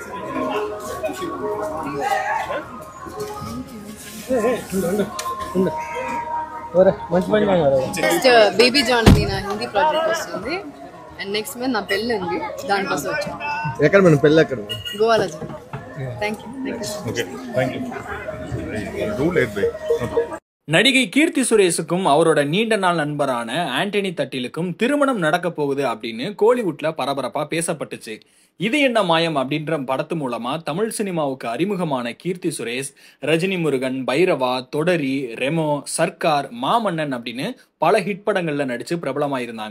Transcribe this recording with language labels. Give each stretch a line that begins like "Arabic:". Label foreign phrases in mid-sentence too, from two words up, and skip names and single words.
Telugu: నెక్స్ట్ బేబీ జాన్ ది నా
English: Hindi project
Telugu: వస్తుంది
English: and next month
Telugu: నా పెళ్ళి ఉంది దానికోసం వచ్చాను. ఎక్కడ మన పెళ్ళి ఎక్కడ?
English: గోవాలో. thank you. okay thank you. do late bye.
Tamil: நடிகை கீர்த்தி சுரேஷுக்கும் அவரோட நீண்ட நாள் நண்பரான ஆண்டனி தட்டிலுக்கும் திருமணம் நடக்க போகுது அப்படின்னு கோலிவுட்ல பரபரப்பா பேசப்பட்டுச்சு. இது என்ன மாயம் அப்படின்ற படத்து மூலமா தமிழ் சினிமாவுக்கு அறிமுகமான கீர்த்தி சுரேஷ் ரஜினி முருகன், பைரவா, தொடரி, ரெமோ, சர்க்கார், மாமன்னன் அப்படின்னு பல ஹிட் படங்கள்ல நடிச்சு பிரபலமாயிருந்தாங்க.